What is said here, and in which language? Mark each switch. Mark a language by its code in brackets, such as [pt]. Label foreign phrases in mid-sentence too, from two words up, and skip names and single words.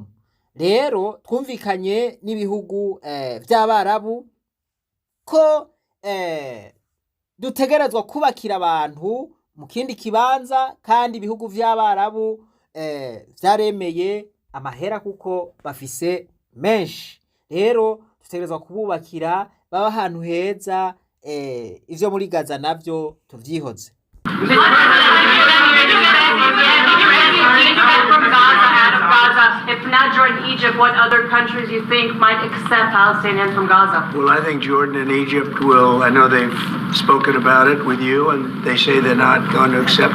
[rn] Rero twumvikanye n'ibihugu by'Abarabu ko dutegerezwa kubakira abantu mu kindi kibanza, kandi ibihugu by'Abarabu byaremeye amahera kuko bafise menshi. Rero dutegerezwa kububakira baba ahantu heza, ivyo muri Gaza navyo tuvyihoze. [en] If not Jordan, Egypt, what other countries you think might accept Palestinians from Gaza? Well, I think Jordan and Egypt will. I know they've spoken about it with you, and they say they're not going to accept.